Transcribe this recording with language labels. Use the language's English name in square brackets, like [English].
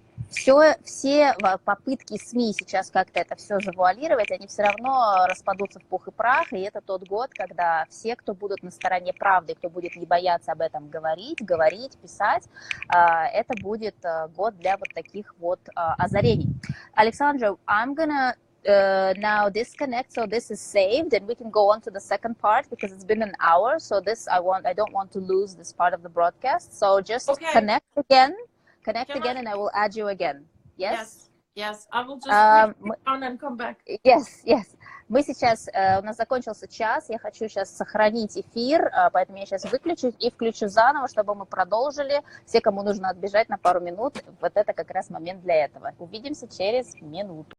[Russian] Все попытки СМИ сейчас как-то это все завуалировать, они все равно распадутся в пух и прах, и это тот год, когда все, кто будут на стороне правды, кто будет не бояться об этом говорить, писать, это будет год для вот таких вот озарений. [English] Alexandra, I'm gonna now disconnect, so this is saved, and we can go on to the second part because it's been an hour. So I don't want to lose this part of the broadcast. So just connect again, and I will add you again. Yes. Yes. I will just on and come back. Yes. [Russian] Мы сейчас, у нас закончился час, я хочу сейчас сохранить эфир, поэтому я сейчас выключу и включу заново, чтобы мы продолжили. Все, кому нужно отбежать на пару минут, вот это как раз момент для этого. Увидимся через минуту.